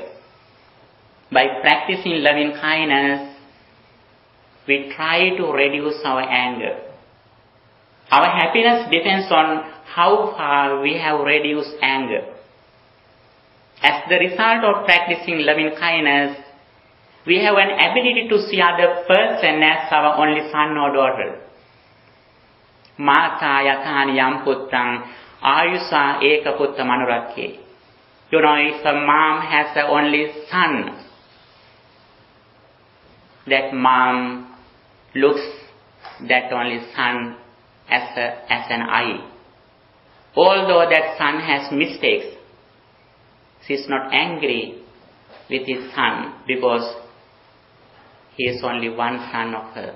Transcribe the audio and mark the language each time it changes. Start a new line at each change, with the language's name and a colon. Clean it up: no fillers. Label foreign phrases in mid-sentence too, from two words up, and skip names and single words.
English: By practicing loving kindness, we try to reduce our anger. Our happiness depends on how far we have reduced anger. As the result of practicing loving kindness, we have an ability to see other person as our only son or daughter.
Pali: Mata yatani yam putrang ayusa eka putta manurakhe.
English: If a mom has an only son, that mom looks that only son as an eye. Although that son has mistakes, she is not angry with his son because he is only one son of her.